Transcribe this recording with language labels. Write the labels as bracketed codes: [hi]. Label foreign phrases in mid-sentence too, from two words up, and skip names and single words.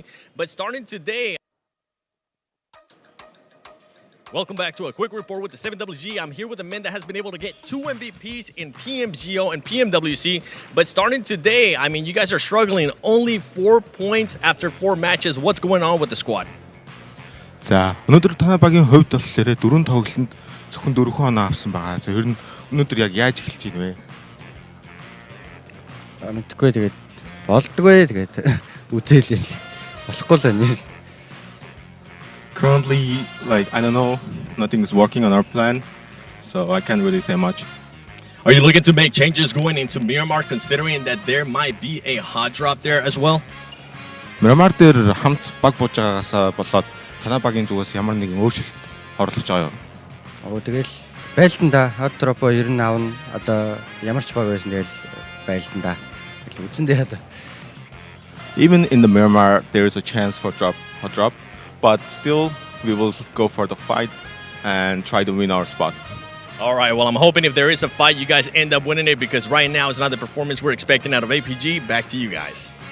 [en] But starting today, welcome back to a quick report with the 7WG. I'm here with a man that has been able to get 2 MVPs in PMGO and PMWC. But starting today, I mean, you guys are struggling. Only 4 points after 4 matches. What's going on with the squad? [mn] За, өнөөдөр танай багийн хувьд болохоор 4 тоглолтод зөвхөн 4 хоноо авсан байгаа. За, ер нь өнөөдөр яг яаж эхэлж байна вэ? Мэдгүй тэгээд болдгоо тэгээд үзээлээ. Болохгүй л байна. [en] Currently, like, I don't know, nothing's working on our plan, so I can't really say much. Are you looking to make changes going into Miramar, considering that there might be a hot drop there as well? [mn] Miramar дээр хамт баг бууж байгаагаас болоод танай багийн зүгээс ямар нэгэн өөрчлөлт оруулах гэж байгаа юу? Тэгэл байлдан да. [en] Hot drop- [mn] оо ер нь аавна. Одоо ямар ч баг байсан тэгэл байлдан да. Тэгэл үзэндээ хаа. [en] Even in the Miramar, there is a chance for hot drop, but still, we will go for the fight and try to win our spot. All right, well, I'm hoping if there is a fight, you guys end up winning it, because right now is not the performance we're expecting out of APG. Back to you guys.